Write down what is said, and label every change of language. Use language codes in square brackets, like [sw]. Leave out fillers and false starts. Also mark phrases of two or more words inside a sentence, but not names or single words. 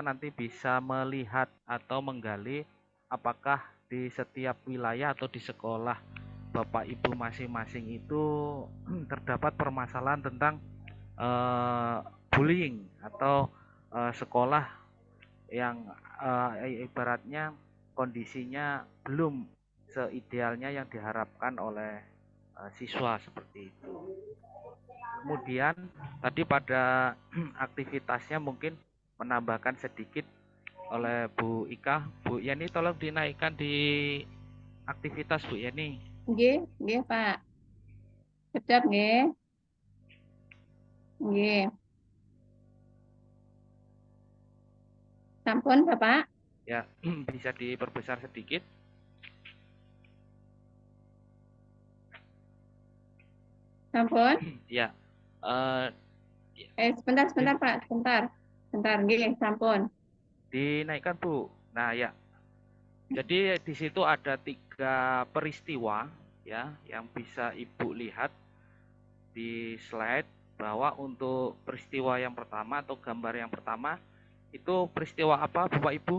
[id] nanti bisa melihat atau menggali apakah di setiap wilayah atau di sekolah Bapak Ibu masing-masing itu terdapat permasalahan tentang bullying atau sekolah yang ibaratnya kondisinya belum seidealnya yang diharapkan oleh siswa seperti itu. Kemudian tadi pada aktivitasnya mungkin menambahkan sedikit oleh Bu Ika. Bu Yeni tolong dinaikkan di aktivitas Bu Yeni. [jv] Nggih, Pak. Sedap nggih. Nggih. Sampun, [id] Bapak? Ya, bisa diperbesar sedikit. [jv] Sampun? [id] Ya. Sebentar Pak, sebentar. [jv] Nggih, sampun. [id] Dinaikkan Bu. Nah ya, jadi di situ ada 3 peristiwa ya yang bisa Ibu lihat di slide, bahwa untuk peristiwa yang pertama atau gambar yang pertama itu peristiwa apa Bapak Ibu?